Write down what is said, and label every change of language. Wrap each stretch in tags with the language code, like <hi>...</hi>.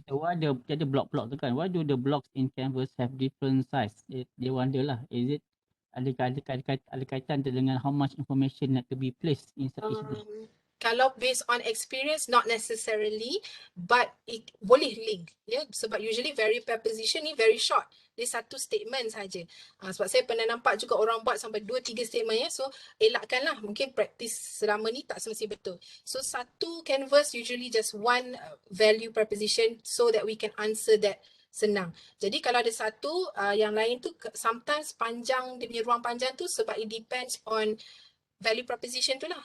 <ms>Kita ada block-block tu kan.</ms> <en>Why do the blocks in canvas have different size?</en> <ms>Dia wonder lah.</ms> <en>Is it</en> <ms>ada kaitan dengan</ms> <en>how much information need to be placed inside each block? Kalau based on experience, not necessarily, but it boleh link.</en> <ms>Ya, sebab usually value preposition ni</ms> <en>very short.</en> <ms>Dia satu statement saja. Sebab saya pernah nampak juga orang buat sampai 2-3 statement ya. So elakkanlah, mungkin practice selama ni tak semestinya betul.</ms> <en>So satu canvas usually just one value preposition so that we can answer that senang.</en> <ms>Jadi kalau ada satu, yang lain tu sometimes panjang, dia punya ruang panjang tu sebab it depends on value proposition tu lah.</ms>